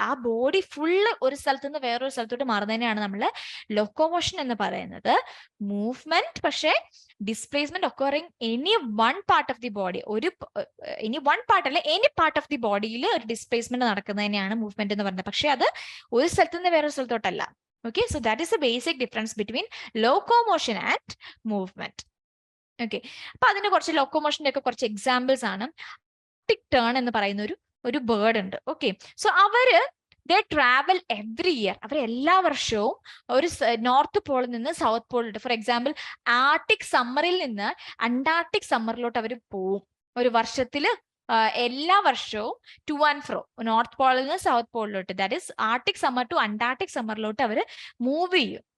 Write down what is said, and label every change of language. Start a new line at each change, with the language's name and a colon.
Malayalam: ആ body full ഒരു സ്ഥലത്ത് നിന്ന് വേറൊരു സ്ഥലത്തോട്ട് മാറുന്നതിനാണ് നമ്മൾ ലോക്കോമോഷൻ എന്ന് പറയുന്നത്. മൂവ്മെന്റ് പക്ഷേ displacement occurring any one part of the body, any one part അല്ലെ എനി പാർട്ട് ഓഫ് ദി ബോഡിയിൽ ഒരു ഡിസ്പ്ലേസ്മെന്റ് നടക്കുന്നതിനെയാണ് മൂവ്മെന്റ് എന്ന് പറയുന്നത്. പക്ഷെ അത് ഒരു സ്ഥലത്ത് നിന്ന് വേറൊരു സ്ഥലത്തോട്ടല്ല.
English: Okay, so that is the basic difference between locomotion and movement.
Malayalam: Okay, അപ്പൊ അതിന് കുറച്ച് ലോക്കോമോഷന്റെ ഒക്കെ കുറച്ച് എക്സാമ്പിൾസ് ആണ്. ആർട്ടിക് ടേൺ എന്ന് പറയുന്ന ഒരു ബേർഡ് ഉണ്ട്.
English: Okay, so they travel every year.
Malayalam: അവർ എല്ലാ വർഷവും ഒരു നോർത്ത് പോളിൽ നിന്ന് സൗത്ത് പോളിലോട്ട്, ഫോർ എക്സാമ്പിൾ ആർട്ടിക് സമ്മറിൽ നിന്ന് അന്റാർട്ടിക് സമ്മറിലോട്ട് അവർ പോവും. ഒരു വർഷത്തില് എല്ലാ വർഷവും ടു ആൻഡ് ഫ്രോ, നോർത്ത് പോളിൽ നിന്ന് south പോളിലോട്ട്,
English: that is Arctic summer to
Malayalam: Antarctic സമ്മറിലോട്ട് our move ചെയ്യും.